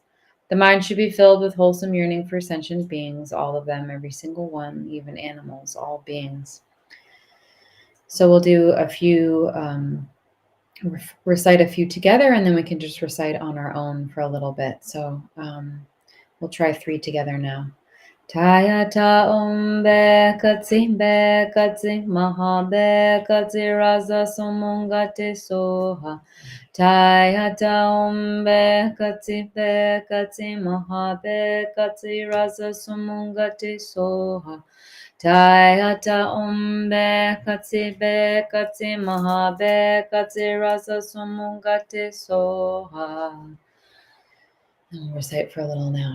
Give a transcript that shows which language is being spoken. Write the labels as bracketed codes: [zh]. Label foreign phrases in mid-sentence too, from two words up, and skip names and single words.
[en] The mind should be filled with wholesome yearning for sentient beings, all of them, every single one, even animals, all beings. So we'll do a few recite a few together, and then we can just recite on our own for a little bit. So we'll try 3 together now. [sa] Tayata bekatsi maha bekatsi raza sumungate soha. Tayata bekatsi maha bekatsi raza sumungate soha. Tayata bekatsi maha bekatsi raza sumungate soha. [en] And we'll recite for a little now.